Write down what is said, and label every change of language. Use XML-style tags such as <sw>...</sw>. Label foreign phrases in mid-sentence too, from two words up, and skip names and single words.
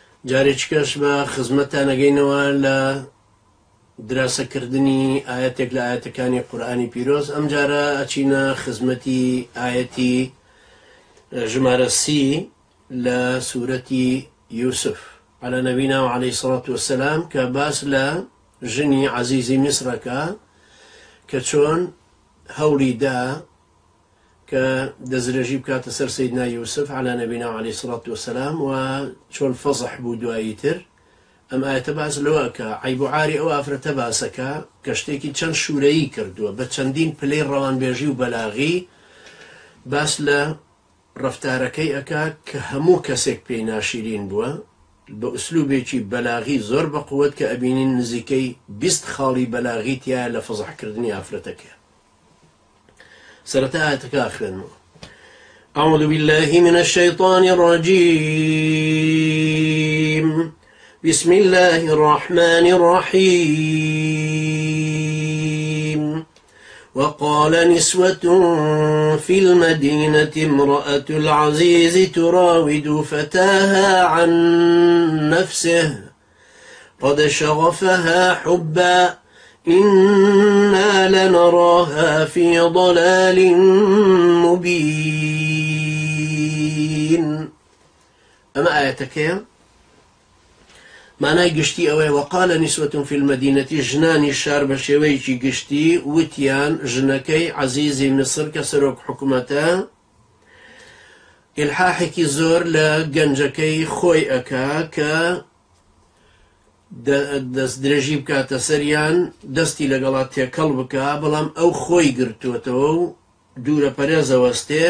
<ckb>جارێکیکەش بە خزمەتتان ئەگەینەوە لە دراسەکردنی ئاەتێک لە ئاەتەکانی قورئانی پیرۆز. ئەم جارە ئەچینە خزمەتی ئاەتی ژمارە 30 لە سوورەتی یوسف</ckb> <ar>على نبينا وعليه الصلاة والسلام</ar> <ckb>کە باس لە ژنی عەزیزی میسرەکە کە چۆن هەوڵی دا کە دەستدرێژی بکاتە سەر سەیدنا یوسف</ckb> <ar>على نبينا وعليه الصلاة والسلام</ar> <ckb>و چۆن فەزح بوو دوایی تر. ئەم ئاەتە باس لەوەکە عیب و عاری ئەو ئافرەتە باسەکە کە شتێکی چەند شوورەیی کردووە بە چەندین پلەی ڕەوانبێژی و بەلاغی باس لە ڕەفتارەکەی ئەکا کە هەموو کەسێک پێی ناشیرین بووە بە ئوسلوبێکی بەلاغی زۆر بەقووت کە ئەبینین نزیکەی 20 خاڵی بەلاغی تایە لە فەزحکردنی ئافرەتەکە. سەرەتا ئاەتەکە خوێنمەوە.</ckb> <ar>أعوذ بالله من الشيطان الرجيم بسم الله الرحمن الرحيم وقال نسوة في المدينة امرأة العزيز تراود فتاها عن نفسه قد شغفها حبا إنا لنراها في ضلال مبين. أما آياتك</ar> <ckb>معنای گشتی ئەوەیە</ckb> <ar>وقال نسوة في المدينة</ar> <ckb>ژنانی شار بە شێوەیەکی گشتی وتیان ژنەکەی عەزیزی میسر کە سەرۆک حکومەتە ئیلحاحێکی زۆر لە گەنجەکەی خۆی ئەکا کە دەستدرێژی بکاتە سەریان دەستی لەگەڵا تێکەڵ بکە بەڵام ئەو خۆی گرتووەتەوە و دوورە پەرێزە وەستێ.</ckb>